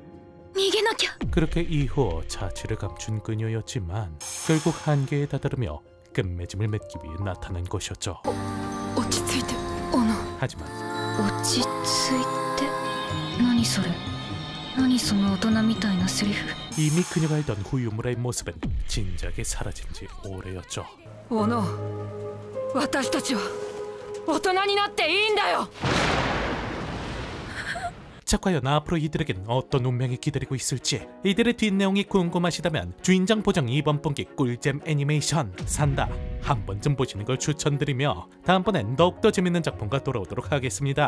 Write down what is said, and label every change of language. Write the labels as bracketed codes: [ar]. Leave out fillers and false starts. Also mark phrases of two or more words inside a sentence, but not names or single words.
[ja] 逃げなきゃ。 [ko] 그렇게 이후 자취를 감춘 그녀였지만 결국 한계에 다다르며 끝맺음을 맺기 위해 나타난 것이었죠. [ja] 落ち着いて、おの。 [ko] 하지만 [ja] 落ち着いて。何それ。何その大人みたいなセリフ。 [ko] 이미 그녀가 알던 후유무라의 모습은 진작에 사라진 지 오래였죠. [ja] 小野、私たちは大人になっていいんだよ。 [ko] 자, 과연 앞으로 이들에겐 어떤 운명이 기다리고 있을지, 이들의 뒷내용이 궁금하시다면 주인장 보정 2번 분기 꿀잼 애니메이션 산다 한 번쯤 보시는 걸 추천드리며 다음번엔 더욱더 재밌는 작품과 돌아오도록 하겠습니다.